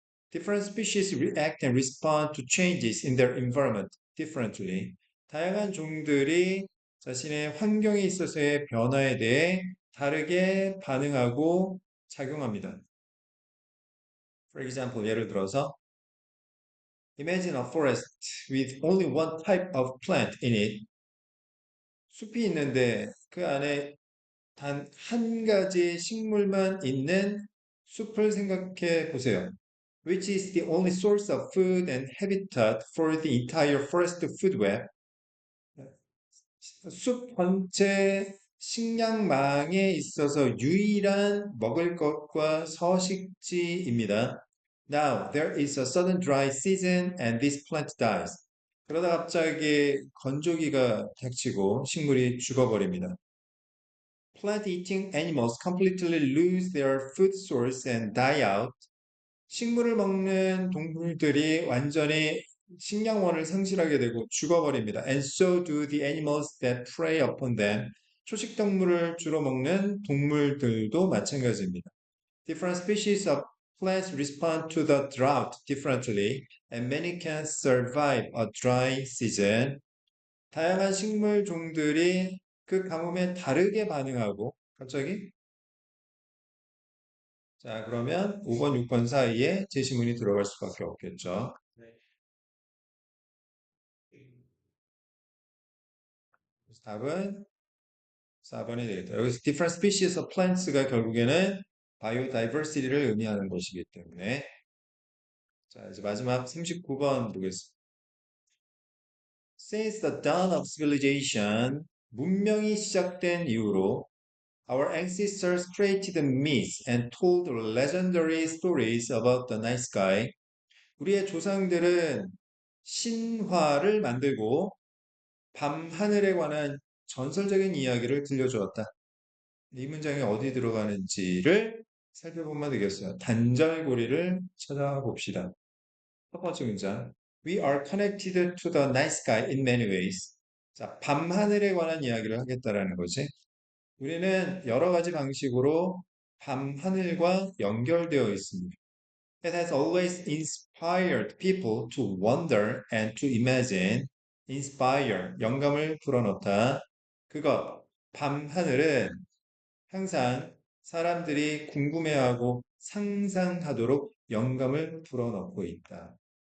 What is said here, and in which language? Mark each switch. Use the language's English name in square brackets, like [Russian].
[English] Different species react and respond to changes in their environment differently. [Korean] 다양한 종들이 자신의 환경에 있어서의 변화에 대해 다르게 반응하고 작용합니다. [English] For example, [Korean] 예를 들어서 [English] Imagine a forest with only one type of plant in it. [Korean] 숲이 있는데 그 안에 단 한 가지 식물만 있는 숲을 생각해 보세요. [English] Which is the only source of food and habitat for the entire forest food web. [Korean] 숲 전체 식량망에 있어서 유일한 먹을 것과 서식지입니다. [English] Now there is a sudden dry season and this plant dies. [Korean] 그러다 갑자기 건조기가 닥치고 식물이 죽어버립니다. [English] Plant-eating animals completely lose their food source and die out. [Korean] 식물을 먹는 동물들이 완전히 식량원을 상실하게 되고 죽어버립니다. [English] And so do the animals that prey upon them. [Korean] 초식동물을 주로 먹는 동물들도 마찬가지입니다. [English] Different species of plants respond to the drought differently, and many can survive a dry season. [Korean] 다양한 식물 종들이 그 가뭄에 다르게 반응하고 갑자기 자 그러면 5번, 6번 사이에 제시문이 들어갈 수밖에 없겠죠. 그래서 답은 4번이 되겠다. 여기서 [English] different species of plants [Korean] 가 결국에는 biodiversity를 의미하는 것이기 때문에 자 이제 마지막 39번 보겠습니다. [English] Since the dawn of civilization, [Korean] 문명이 시작된 이후로 [English] our ancestors created myths and told legendary stories about the night sky. [Korean] 우리의 조상들은 신화를 만들고 밤 하늘에 관한 전설적인 이야기를 들려주었다. 이 문장이 어디 들어가는지를 살펴보면 되겠어요. 단절고리를 찾아봅시다. 첫 번째 문장. [English] We are connected to the night sky in many ways. [Korean] 자, 밤 하늘에 관한 이야기를 하겠다라는 거지. 우리는 여러 가지 방식으로 밤 하늘과 연결되어 있습니다. [English] It has always inspired people to wonder and to imagine. [Korean] inspire, 영감을 불어넣다. 그것, 밤 하늘은 항상 사람들이 궁금해하고 상상하도록 영감을 불어넣고 있다.